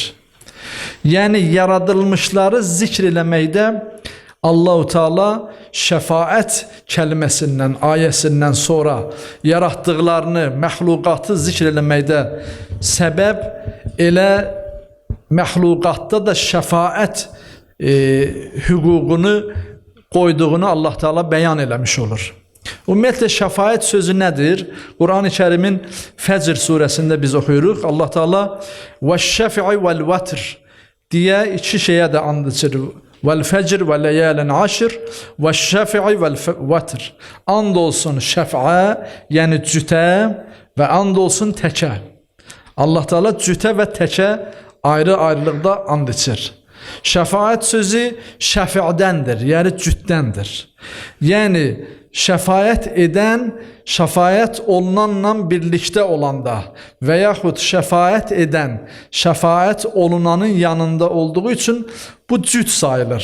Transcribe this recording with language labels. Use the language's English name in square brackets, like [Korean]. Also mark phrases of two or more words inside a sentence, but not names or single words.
[Azerbaijani] Yəni yaradılmışları zikr eləməkdə Allah-u Teala şəfaət kəlməsindən, ayəsindən sonra yaratdıqlarını, məxluqatı zikr eləməkdə səbəb elə məxluqatda da şəfaət hüququnu qoyduğunu Allah Teala bəyan eləmiş olur. Ümumiyyətlə şəfaət sözü nədir? Quran-ı Kərimin Fəcr surəsində biz oxuyuruq. Allah Teala [Arabic] "والشفع والوتر" [Azerbaijani] deyə iki şeyə də and içir. [Arabic] "والفجر وليال عشر والشفع والوتر." [Azerbaijani] And olsun şəfə, yəni cütə və and olsun təkə. Allah Teala cütə və təkə ayrı-ayrılıqda and içir. Şəfaət sözü şəfi'dəndir, yəni cütdəndir. Yəni şəfaət edən, şəfaət olunanla birlikdə olanda və yaxud şəfaət edən, şəfaət olunanın yanında olduğu üçün bu cüt sayılır.